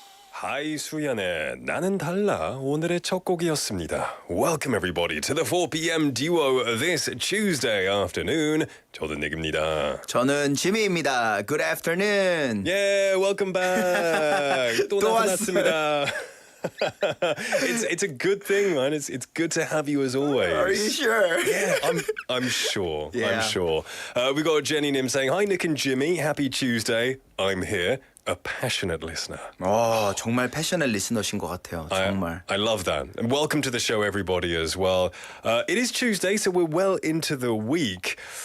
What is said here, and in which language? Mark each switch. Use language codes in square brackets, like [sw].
[ko] 하이수연의 나는 달라 오늘의 첫 곡이었습니다. [en] Welcome everybody to the 4 p.m. duo this Tuesday afternoon. [ko] 저는 닉입니다. 저는 지미입니다. [en] Good afternoon. Yeah, welcome back. [ko] 또 나타났습니다. [en] It's a good thing, man. It's good to have you as always. Are you sure? Yeah, I'm sure. Yeah. I'm sure. We got Jenny Nim saying, "Hi Nick and Jimmy, happy Tuesday. I'm here, a passionate listener." [ko] 정말 패셔널 리스너신 것 같아요. 정말. [en] I love that. And welcome to the show, everybody, as well. It is Tuesday, so we're well into the week.